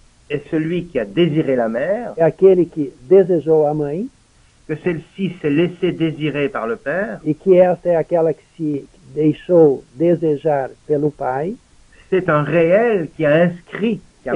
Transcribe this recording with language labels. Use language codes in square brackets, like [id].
[fr] est celui qui a désiré la mère, [pt] é aquele que desejou a mãe, [fr] que celle-ci s'est laissée désirer par le père, [pt] e que esta é aquela que se deixou desejar pelo pai, [fr] c'est un réel qui a inscrit, qui a